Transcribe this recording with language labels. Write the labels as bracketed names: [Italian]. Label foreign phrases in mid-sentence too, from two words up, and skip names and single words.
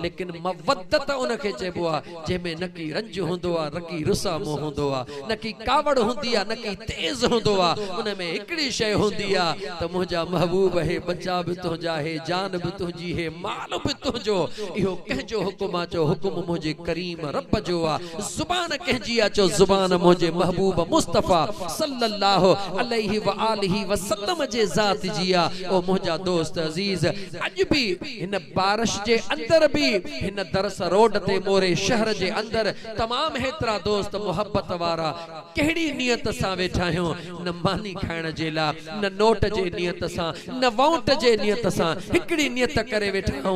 [Sindhi] लेकिन मवद्दत उनखे चइबो आहे जंहिंमें न की रंज हूंदो आहे, न की रुसामो हूंदो आहे, न की कावड़ हूंदी आहे, न की तेज हूंदो आहे। उनमें हिकिड़ी शइ हूंदी आहे त मुंहिंजा महबूब हे बच्चा बि तुंहिंजा हे, जान बि तुंहिंजी हे, माल बि तुंहिंजो। इहो कंहिंजो हुकुम आहे चो हुकुम मुंहिंजे करीम रब जो आहे। ज़ुबान कंहिंजी आहे चो ज़ुबान मुंहिंजे महबूब मुस्तफ़ा [Arabic] صلى الله عليه وآله وسلم [Sindhi] जे ज़ात जी आहे। ओ मुंहिंजा दोस्त अज़ीज़, अॼु बि हिन बारिश जे अंदर भी हिन दरस रोड ते मोरे शहर जे अंदर तमाम हेतरा दोस्त मोहब्बत वारा कहिड़ी नियत सां वेठा आहियूं, न मानी खाइण जे लाइ, न नोट जे नियत सां, न वोट जे नियत सां, हिकिड़ी नियत करे वेठा आहियूं।